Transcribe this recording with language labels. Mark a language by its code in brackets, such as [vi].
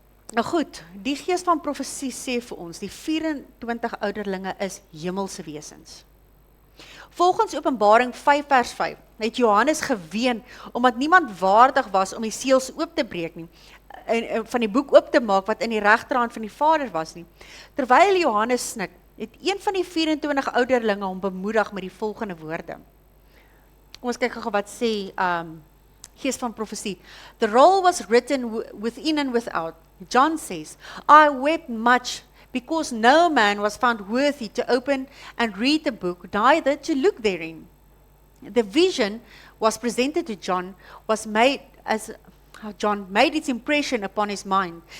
[af] Nou goed, die gees van profesie sê vir ons, die 24 ouderlinge is hemelse wesens. Volgens Openbaring 5 vers 5 het Johannes geween omdat niemand waardig was om die seels oop te breek nie en van die boek oop te maak wat in die regterhand van die Vader was nie. Terwyl Johannes snik, het een van die 24 ouderlinge hom bemoedig met die volgende woorde. Ons kyk gou wat sê gees van profesie. [en] The roll was written within and without. John says, I wept much because no man was found worthy to open and read the book, neither to look therein. The vision was presented to John, was made as John made its impression upon his mind.